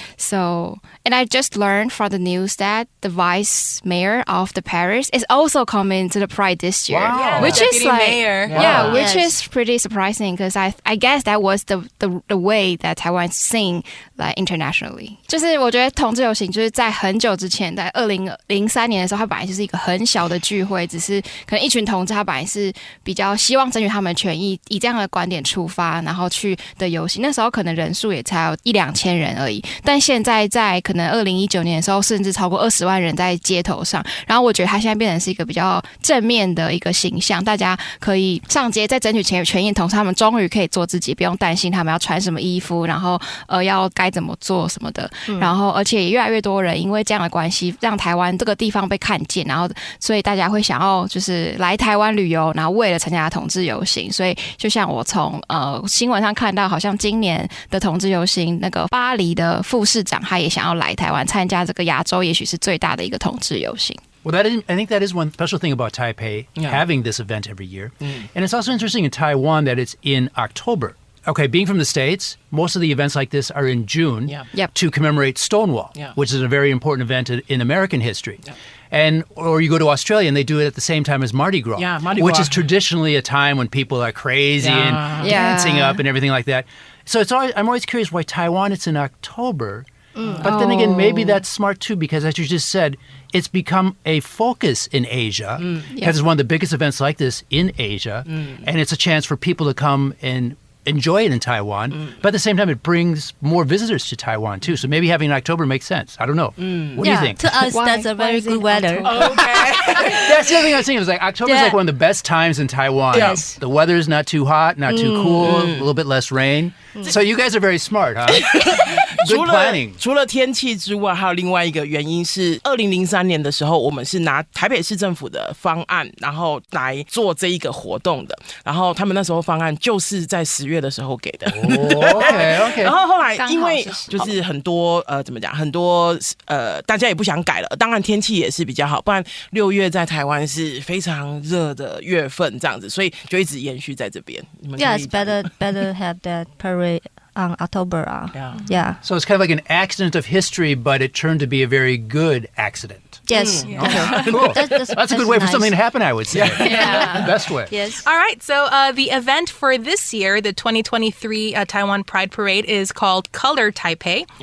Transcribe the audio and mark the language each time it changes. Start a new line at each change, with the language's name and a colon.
English: So, and I just learned from the news that the vice mayor of the Paris is also coming to the Pride this year, which is like mayor. which is pretty surprising because I guess that was the way that Taiwan is seen like internationally.
Chinese: 就是我觉得同志游行就是在很久之前。在2003年的时候，它本来就是一个很小的聚会，只是可能一群同志，他本来是比较希望争取他们的权益，以这样的观点出发，然后去的游行。那时候可能人数也才有1-2千人而已，但现在在可能2019年的时候，甚至超过20万人在街头上。然后我觉得它现在变成是一个比较正面的一个形象，大家可以上街在争取权益的同时，他们终于可以做自己，不用担心他们要穿什么衣服，然后要该怎么做什么的。然后而且也越来越多人因为这样的关系，让台湾这个地方被看见，然后所以大家会想要就是来台湾旅游，然后为了参加同志游行。所以就像我从新闻上看到，好像今年的同志游行，那个巴黎的副市长他也想要来台湾参加这个亚洲也许是最大的一个同志游行。
English: Well, I think that is one special thing about Taipei having this event every year. And it's also interesting in Taiwan that it's in October. Okay, being from the States, most of the events like this are in June to commemorate Stonewall, which is a very important event in American history. Or you go to Australia and they do it at the same time as Mardi Gras, which is traditionally a time when people are crazy and dancing up and everything like that. So I'm always curious why Taiwan, it's in October. But then again, maybe that's smart too, because as you just said, it's become a focus in Asia because it's one of the biggest events like this in Asia. And it's a chance for people to come and enjoy it in Taiwan, but at the same time, it brings more visitors to Taiwan too. So maybe having in October makes sense. I don't know. What do you think? To us, that's a very good weather. Okay. That's the other thing I was thinking. It was like October is like one of the best times in Taiwan. Yes. The weather's not too hot, not too cool, a little bit less rain. So you guys are very smart, huh? Good planning.
Chinese: 除了天气之外，还有另外一个原因是2003年的时候，我们是拿台北市政府的方案，然后来做这一个活动的。然后他们那时候方案就是在10月的时候给的。
English: OK。
Chinese: 然后后来因为就是很多怎么讲，很多大家也不想改了。当然天气也是比较好，不然6月在台湾是非常热的月份，这样子，所以就一直延续在这边。
English: Yes, better have that parade on October. Yeah. So it's kind of like an accident of history, but it turned to be a very good accident. Yes. Okay, cool. That's a good way for something to happen, I would say. Yeah. Best way. Yes. All right. So the event for this year, the 2023 Taiwan Pride Parade, is called Color Taipei.